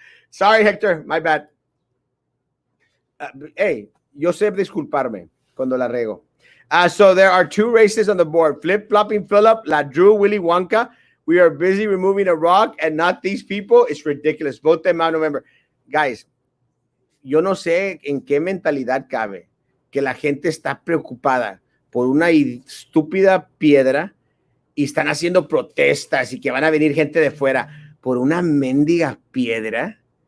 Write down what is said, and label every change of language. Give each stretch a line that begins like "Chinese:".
English: Sorry, Hector. My bad.
Spanish: Hey, yo sé disculparme cuando la rego.
English: So there are two races on the board. Flip-flopping Phillip, La Drew, Willy Wonka. We are busy removing a rock and not these people. It's ridiculous. Vote them out November.
Spanish: Guys, yo no sé en qué mentalidad cabe que la gente está preocupada por una estúpida piedra y están haciendo protestas y que van a venir gente de fuera por una mendiga piedra.